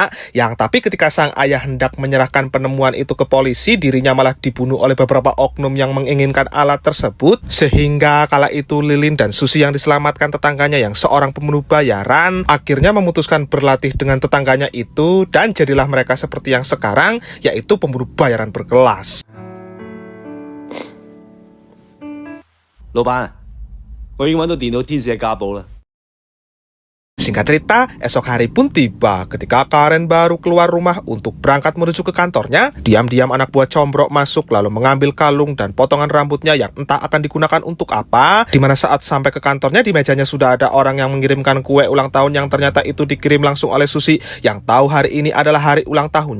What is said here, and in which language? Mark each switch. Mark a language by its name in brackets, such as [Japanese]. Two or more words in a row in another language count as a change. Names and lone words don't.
[Indonesian] Yang tapi ketika sang ayah hendak menyerahkan penemuan itu ke polisi, dirinya malah dibunuh oleh beberapa oknum yang menginginkan alat tersebut, sehingga kala itu Lilin dan Susi yang diselamatkan tetangganya yang seorang pembunuh bayaran akhirnya memutuskan berlatih dengan tetangganya itu, dan jadilah mereka seperti yang sekarang, yaitu pembunuh bayaran berkelas. [Cantonese] 老闆，我已經揾到電腦天使嘅家寶啦。 [Indonesian] Singkat cerita, esok hari pun tiba ketika Karen baru keluar rumah untuk berangkat menuju ke kantornya. Diam-diam anak buah Combrok masuk lalu mengambil kalung dan potongan rambutnya yang entah akan digunakan untuk apa. Dimana saat sampai ke kantornya, di mejanya sudah ada orang yang mengirimkan kue ulang tahun yang ternyata itu dikirim langsung oleh Susi yang tahu hari ini adalah hari ulang tahunnya.